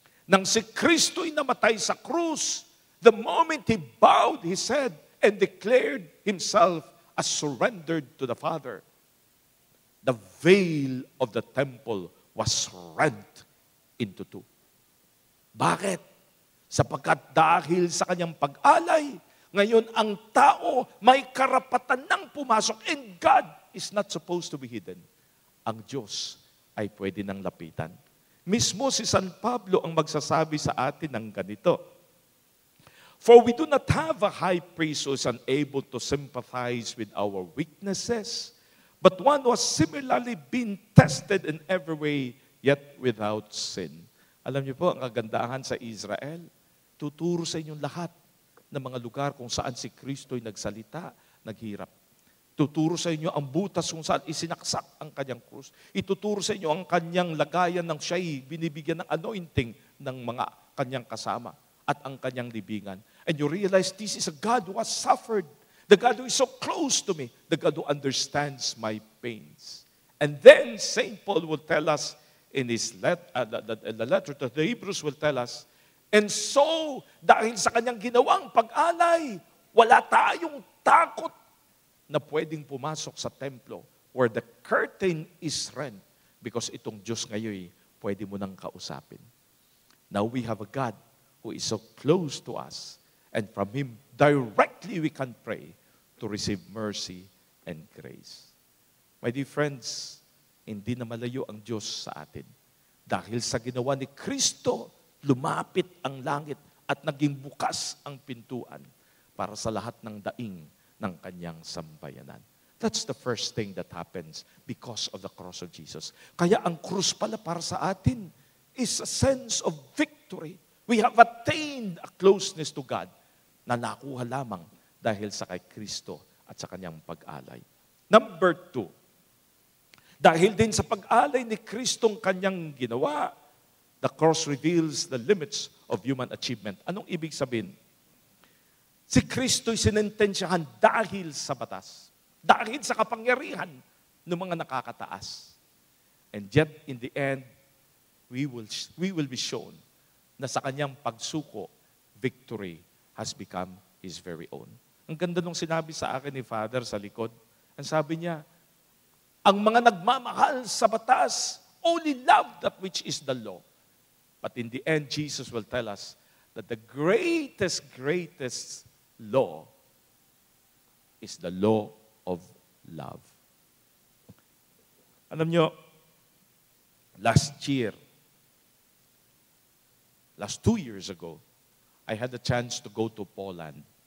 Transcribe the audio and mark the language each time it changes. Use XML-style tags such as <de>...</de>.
<tl>Nang si Kristo'y namatay sa krus,</tl> <en>the moment He bowed His head and declared Himself as surrendered to the Father, the veil of the temple was rent into two.</en> <tl>Bakit? Sapagkat dahil sa kanyang pag-alay, ngayon ang tao may karapatan ng pumasok</tl> <en>and God is not supposed to be hidden.</en> <tl>Ang Diyos ay pwede nang lapitan. Mismo si San Pablo ang magsasabi sa atin ng ganito,</tl> <en>"For we do not have a high priest who is unable to sympathize with our weaknesses, but one who has similarly been tested in every way, yet without sin."</en> <tl>Alam niyo po, ang kagandahan sa Israel, tuturo sa inyong lahat ng mga lugar kung saan si Kristo'y nagsalita, naghirap. Tuturo sa inyo ang butas kung saan isinaksak ang kanyang krus. Ituturo sa inyo ang kanyang lagayan ng siya'y binibigyan ng anointing ng mga kanyang kasama at ang kanyang libingan.</tl> <en>And you realize this is a God who has suffered. The God who is so close to me. The God who understands my pains. And then St. Paul will tell us in his the letter to the Hebrews will tell us, and so,</en> <tl>dahil sa kanyang ginawang pag-alay, wala tayong takot na pwedeng pumasok sa templo</tl> <en>where the curtain is rent because</en> <tl>itong Diyos ngayon pwede mo nang kausapin.</tl> <en>Now we have a God who is so close to us and from Him directly we can pray to receive mercy and grace. My dear friends,</en> <tl>hindi na malayo ang Diyos sa atin. Dahil sa ginawa ni Kristo, lumapit ang langit at naging bukas ang pintuan para sa lahat ng daing ng kanyang sambayanan.</tl> <en>That's the first thing that happens because of the cross of Jesus.</en> <tl>Kaya ang krus pala para sa atin</tl> <en>is a sense of victory. We have attained a closeness to God</en> <tl>na nakuha lamang dahil sa kay Kristo at sa kanyang pag-alay.</tl> <en>Number 2,</en> <tl>dahil din sa pag-alay ni Kristong kanyang ginawa,</tl> <en>the cross reveals the limits of human achievement.</en> <tl>Anong ibig sabihin? Si Kristo'y sinentensyahan dahil sa batas, dahil sa kapangyarihan ng mga nakakataas.</tl> <en>And yet, in the end, we will be shown</en> <tl>na sa kanyang pagsuko,</tl> <en>victory has become His very own.</en> <tl>Ang ganda nung sinabi sa akin ni Father sa likod. Ang sabi niya, ang mga nagmamahal sa batas</tl> <en>only love that which is the law. But in the end, Jesus will tell us that the greatest law is the law of love.</en> <tl>Alam nyo,</tl> <en>last 2 years ago, I had a chance to go to Poland.</en>